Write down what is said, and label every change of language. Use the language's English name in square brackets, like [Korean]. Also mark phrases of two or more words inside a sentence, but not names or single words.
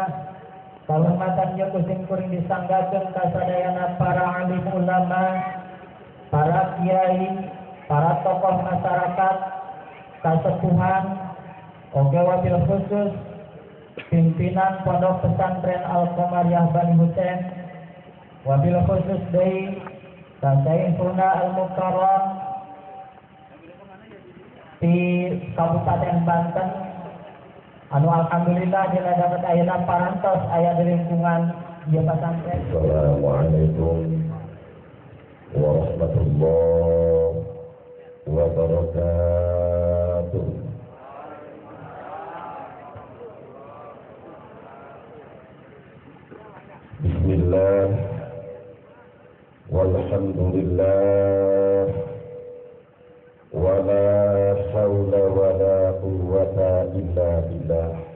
[Sundanese] Kahormatan ieu simkuring disanggakeun ka sadayana para alim ulama, para kiai, para tokoh masyarakat, kasepuhan, oge [Arabic] وبالخصوص [Sundanese] pimpinan Pondok Pesantren Al-Qomariyah Bani Husein, [Arabic] وبالخصوص [Sundanese] deui ka Sayyiduna Al-Mukarram di Kabupaten Banten anu alhamdulillah dina dapat ayeuna parantos aya di lingkungan ieu pesantren. [Arabic] السلام عليكم ورحمة الله وبركاته. بسم الله والحمد لله ولا حول ولا قوة إلا بالله